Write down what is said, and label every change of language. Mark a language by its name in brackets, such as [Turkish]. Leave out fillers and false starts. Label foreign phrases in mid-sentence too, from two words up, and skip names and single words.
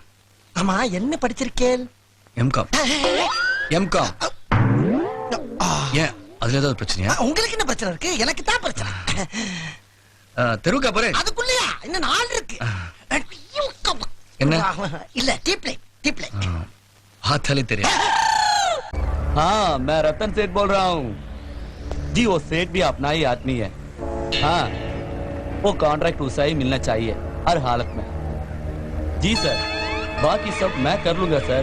[Tamil] ஆமா, என்ன படிச்சிருக்கேன்? எம்காம். ஏன், அதுல ஏதாவது பிரச்சனையா? உங்களுக்கு என்ன பிரச்சனை இருக்கு? எனக்கு தான் பிரச்சனை. தெருவுக்கா போறேன். அதுக்குள்ளயா இன்னும் 4 இருக்கு. என்ன? இல்ல, [English] deep light. [Hindi] हाथाले तेरे। हाँ, मैं रतन सेठ बोल रहा हूँ जी। वो सेठ भी अपना ही आदमी है। हाँ, वो कॉन्ट्रैक्ट उसे ही मिलना चाहिए हर हालत में। जी सर, बाकी सब मैं कर लूंगा सर।